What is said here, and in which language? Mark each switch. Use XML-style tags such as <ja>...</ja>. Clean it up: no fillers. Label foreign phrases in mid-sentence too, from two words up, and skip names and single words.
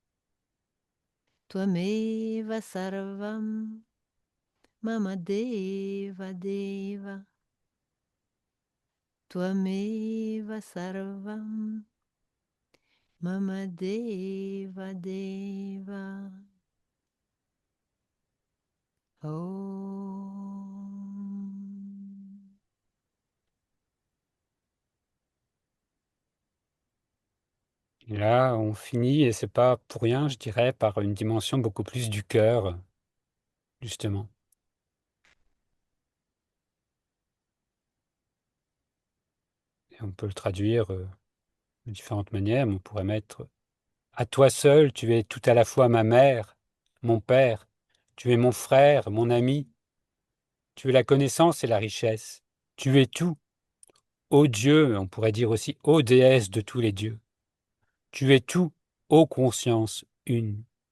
<sa>त्वमेव सर्वं मम देव देव त्वमेव सर्वं मम देव देव. Om.</sa> <fr>Et là, on finit, et c'est pas pour rien, je dirais, par une dimension beaucoup plus du cœur, justement. Et on peut le traduire de différentes manières, mais on pourrait mettre à toi seul, tu es tout à la fois ma mère, mon père, tu es mon frère, mon ami, tu es la connaissance et la richesse, tu es tout, ô Dieu, on pourrait dire aussi ô déesse de tous les dieux, tu es tout, ô conscience une.</fr>